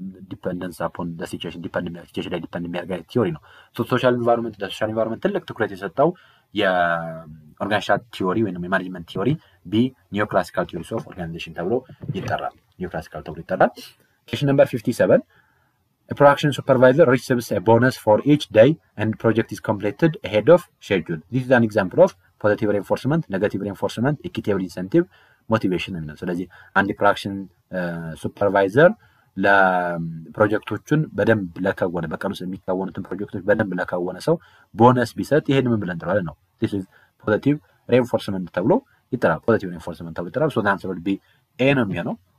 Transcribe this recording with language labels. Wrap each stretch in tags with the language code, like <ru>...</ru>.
<am>ዲፐንደንስ አፖን ሲቹዌሽን ሲቹዌሽን ላይ ዲፐንድ የሚያደርግ ቲዮሪ ነው። ሶሻል ኢንቫይሮንመንት ትልቅ ትኩረት የሰጠው የኦርጋኒዛሽናል ቲዮሪ ወይም የማኔጅመንት ቲዮሪ ቢ ኒዮ ክላሲካል ቲዮሪስ ኦፍ ኦርጋናይዜሽን ተብሎ ይጠራል። ኒዮ ክላሲካል ተብሎ ይጠራል። ኩዌስችን ነምበር 57</am> <en>A production supervisor receives a bonus for each day and project is completed ahead of schedule. This is an example of positive reinforcement, negative reinforcement, equitable incentive, motivation.</en> <am>ስለዚህ አንድ ፕሮዳክሽን ሱፐርቫይዘር ለፕሮጀክቶቹን በደንብ ለከወነ በቀን ውስጥ የሚከወኑትን ፕሮጀክቶች በደንብ ለከወነ ሰው ቦነስ ቢሰጥ ይሄን ምን ብለን እንጠራለን ነው።</am> <en>this is positive reinforcement</en> <am>ተብሎ ይጠራል። positive reinforcement ተብሎ ይጠራል።</am> <en>so the answer would be A</en> <am>ነው የሚሆነው።</am>